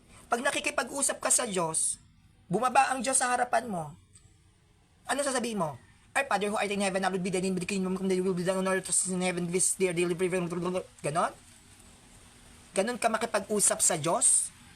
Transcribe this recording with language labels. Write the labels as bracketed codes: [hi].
[tl] Pag nakikipag-usap ka sa Diyos, bumaba ang Diyos sa harapan mo. Ano sasabihin mo? [en] Our Father who art in heaven, hallowed be thy name, the kingdom come, thy will be done on earth as in heaven, this day, daily bread. [tl] Ganon? Ganon ka makipag-usap sa Diyos?